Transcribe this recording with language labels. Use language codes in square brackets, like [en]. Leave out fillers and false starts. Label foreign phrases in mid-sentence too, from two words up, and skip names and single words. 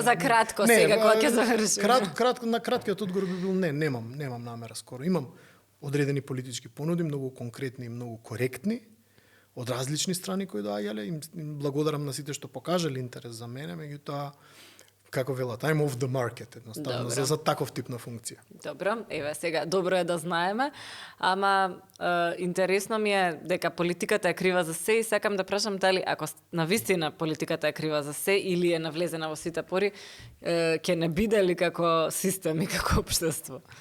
[mk] За кратко сега кога ќе завршиме. На краткиот одговор би бил не, немам намера скоро. Имам одредени политички понуди, многу конкретни и многу коректни, од различни страни кои доаѓале. Им благодарам на сите што покажале интерес за мене, меѓутоа, како велат, [en] I'm off the market, [mk] едноставно, за таков тип на функција. Добро, еве сега, добро е да знаеме, ама интересно ми е дека политиката е крива за се и сакам да прашам дали, ако навистина политиката е крива за се или е навлезена во сите пори, ќе не биде ли како систем и како општество?